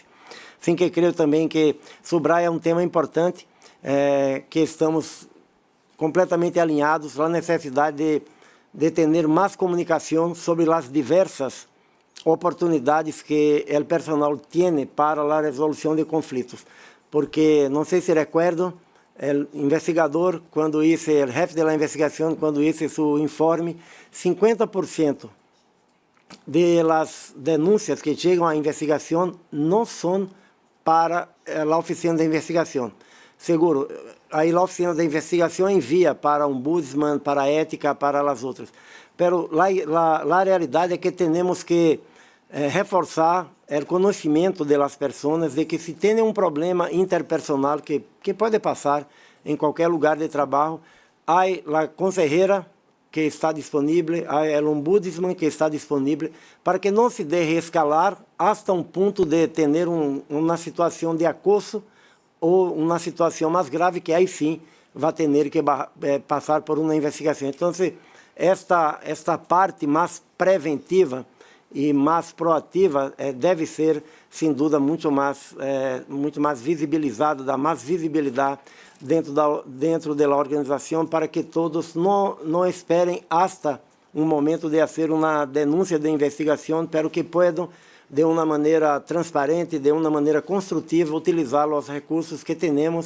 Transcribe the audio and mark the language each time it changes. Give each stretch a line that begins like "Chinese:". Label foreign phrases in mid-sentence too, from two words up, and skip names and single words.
Portuguese: Assim que creio também que subraya é um tema importante, que estamos completamente alinhados na necessidade de ter mais comunicação sobre as diversas oportunidades que o personal tem para a resolução de conflitos. Porque, não sei se recuerdo, o investigador, quando hizo, o jefe da investigação, quando hizo seu informe, 50%
Spanish: de las
Portuguese: denúncias que chegam à investigação não são para a oficina de investigação. Seguro, aí a oficina de investigação envia para o ombudsman, para a ética, para as outras. Pero a realidade é que temos que reforçar o conhecimento das pessoas de que se tem um problema interpersonal que pode passar em qualquer lugar de trabalho, há a consejera que está disponível, há o ombudsman que está disponível, para que não se deje escalar hasta um ponto de ter uma situação de acoso ou uma situação mais grave que aí sim vai ter que passar por uma investigação. Então, esta parte mais preventiva e mais proativa deve ser, sem dúvida, muito mais visibilizada, dar mais visibilidade dentro da organização, para que todos não esperem hasta um momento de fazer uma denúncia de investigação, pero que possam, de uma maneira transparente, de uma maneira construtiva, utilizar os recursos que temos.